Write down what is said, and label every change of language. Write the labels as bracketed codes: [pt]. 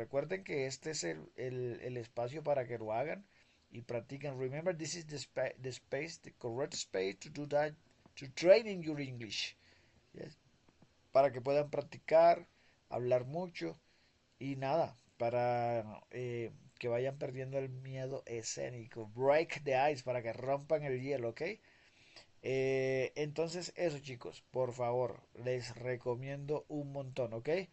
[es] Recuerden que este es el espacio para que lo hagan y practiquen. [en] Remember, this is the space, the correct space to do that, to training your English. Yes. [es] Para que puedan practicar, hablar mucho y nada, para que vayan perdiendo el miedo escénico. [en] Break the ice, [es] para que rompan el hielo, ¿ok? Entonces, eso chicos, por favor, les recomiendo un montón, ¿ok?